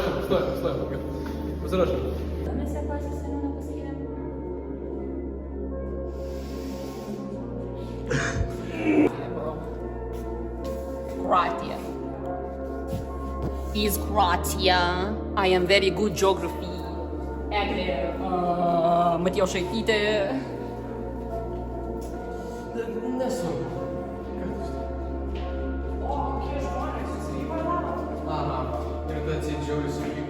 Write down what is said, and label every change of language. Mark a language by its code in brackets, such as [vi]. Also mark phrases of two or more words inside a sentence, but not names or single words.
[lt] Stojam. Pasiruošim. Mes ją klasės seniau nepaskyrėm. Croatia. [en] Is Croatia. I am very good geography. Eglė Matjošaitytė. [lt] Nesvarbu. Aha. Ir tada atsidžiaugiu su